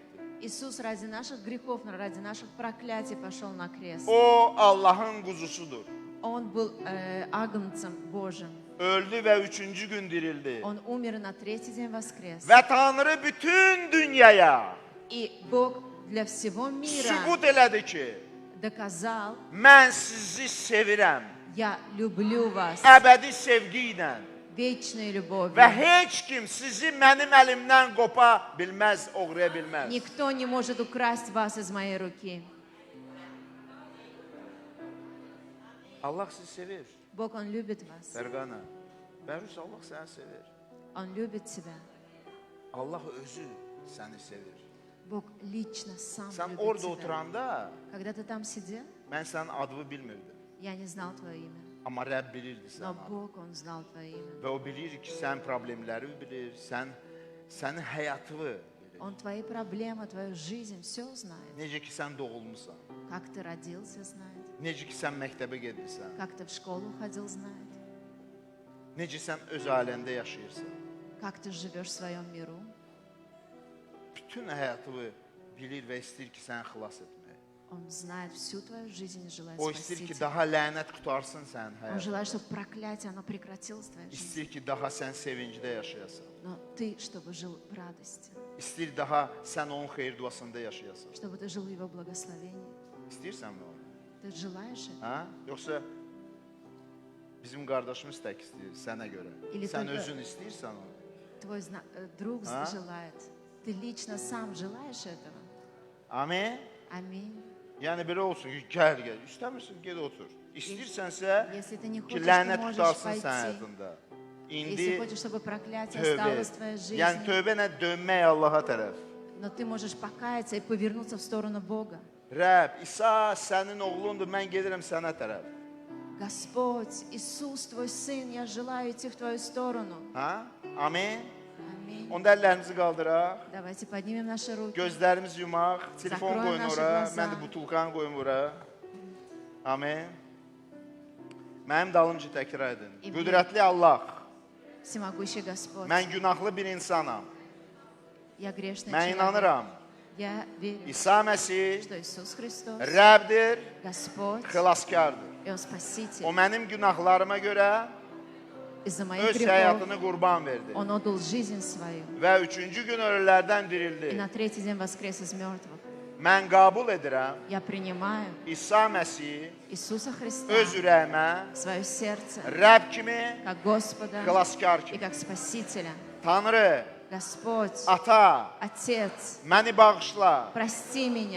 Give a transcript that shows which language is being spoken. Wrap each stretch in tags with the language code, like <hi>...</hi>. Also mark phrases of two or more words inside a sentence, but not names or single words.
<ru>Иисус ради наших грехов, ради наших проклятий пошел на крест.</ru> <az>O Allahın quzusudur.</az> <ru>Он был агнцем Божьим.</ru> <az>Öldü və üçüncü gün dirildi.</az> <ru>Он умер и на третий день воскрес.</ru> <az>Və Tanrı bütün dünyaya</az> <ru>И Бог для всего мира</ru> <az>sübut elədi ki,</az> <ru>доказал,</ru> <az>mən sizi sevirəm.</az> <ru>я люблю вас.</ru> <az>Əbədi sevgi ilə,</az> <ru>вечной любовью.</ru> <az>Və heç kim sizi mənim əlimdən qopa bilməz, oğraya bilməz.</az> <ru>Никто не может украсть вас из моей руки.</ru> <az>Allah sizi sevir.</az> <ru>Бог, Он любит вас.</ru> <az>Fərqana. Bərus Allah səni sevir.</az> <ru>Он любит тебя.</ru> <az>Allah özü səni sevir.</az> <ru>Бог lично сам</ru> <az>Sən</az> <ru>любит</ru> <az>orada</az> <ru>тебя.</ru> <az>oturanda</az> <ru>Когда ты там сидел,</ru> <az>mən sənin adını bilmirdim.</az> <ru>я не знал твое имя.</ru> <az>Amma Rəbb bilirdi</az> <ru>Но</ru> <az>səni.</az> <ru>Бог, Он знал твое имя.</ru> <az>Və o bilir ki, sən problemləri bilir, sənin həyatını bilir.</az> <ru>Он твои проблемы, твою жизнь, все знает.</ru> <az>Necə ki, sən doğulmusan.</az> <ru>Как ты родился, знает.</ru> <az>Necə ki, sən məktəbə gedirsən.</az> <ru>Как ты в школу ходил, знает.</ru> <az>Necə sən öz ailəndə yaşayırsan.</az> <ru>Как ты живешь в своем миру.</ru> <az>Bütün həyatını bilir və istəyir ki, səni xilas etmək.</az> <ru>Он знает всю твою жизнь и желает</ru> <az>O istəyir</az> <ru>спасти</ru> <az>ki,</az> <ru>тебя.</ru> <az>daha lənət qutarsın sənin</az> <ru>Он</ru> <az>həyatını.</az> <ru>желает, чтобы проклятие, оно прекратилось в твоей жизни.</ru> <az>İstəyir ki, daha sən sevincdə yaşayasan.</az> <ru>Но ты, чтобы жил в радости.</ru> <az>İstəyir daha sən onun xeyir duasında yaşayasan.</az> <ru>Чтобы ты жил в Его благословении.</ru> <az>İstəyirsənmi onu?</az> <ru>Ты желаешь это?</ru> <az>Hə? Yoxsa bizim qardaşımız tək istəyir sənə görə. İli Sən</az> <ru>только-</ru> <az>özün istəyirsən onu.</az> <ru>Твой друг А? желает. Ты лично сам желаешь этого?</ru> <az>Amin.</az> <ru>Аминь.</ru> <az>Yəni belə olsun ki, gəl. İstəmirsən, get otur. İstəyirsənsə</az> <ru>Если ты не</ru> <az>ki,</az> <ru>хочешь, ты</ru> <az>lənət</az> <ru>можешь</ru> <az>tutarsın</az> <ru>пойти.</ru> <az>sənin həyatında.</az> <ru>Если</ru> <az>İndi</az> <ru>хочешь, чтобы проклятие</ru> <az>tövbə.</az> <ru>осталось в твоей жизни,</ru> <az>Yəni tövbə nə dönmək Allaha tərəf.</az> <ru>но ты можешь покаяться и повернуться в сторону Бога.</ru> <az>Rəbb, İsa sənin oğlundur, mən gedirəm sənə tərəf.</az> <ru>Господь, Иисус, Твой Сын, я желаю идти в Твою сторону.</ru> <az>Hə? Amin.</az> <ru>Аминь.</ru> <az>Onda əllərimizi qaldıraq.</az> <ru>Давайте поднимем наши руки.</ru> <az>Gözlərimizi yumaq. Telefon</az> <ru>Zakroy</ru> <az>qoyun</az> <ru>naşı</ru> <az>ora.</az> <ru>glasa.</ru> <az>Mən də butulkan qoyum ora. Amin. Mənim dalımca təkrar edin. İbn- Qüdrətli Allah,</az> <ru>Всемогущий Господь,</ru> <az>mən günahlı bir insanam.</az> <ru>я грешный</ru> <az>Mən</az> <ru>человек.</ru> <az>inanıram.</az> <ru>Я верю,</ru> <az>İsa Məsih</az> <ru>что Иисус Христос,</ru> <az>Rəbdir,</az> <ru>Господь,</ru> <az>xilaskardır.</az> <ru>и Он</ru> <az>O</az> <ru>Спаситель.</ru> <az>mənim günahlarıma görə</az> <ru>Из-за моих</ru> <az>öz</az> <ru>грехов</ru> <az>həyatını qurban verdi.</az> <ru>Он отдал жизнь свою.</ru> <az>Və üçüncü gün ölülərdən</az> <ru>И</ru> <az>dirildi.</az> <ru>на третий день воскрес из мертвых.</ru> <az>Mən qəbul edirəm</az> <ru>Я принимаю</ru> <az>İsa Məsih</az> <ru>Иисуса Христа</ru> <az>öz ürəyimə</az> <ru>в свое сердце,</ru> <az>Rəbb kimi,</az> <ru>как Господа</ru> <az>xilaskar</az> <ru>и</ru> <az>kimi.</az> <ru>как Спасителя.</ru> <az>Tanrı,</az> <ru>Господь,</ru> <az>Ata,</az> <ru>Отец,</ru> <az>məni bağışla.</az> <ru>прости меня</ru>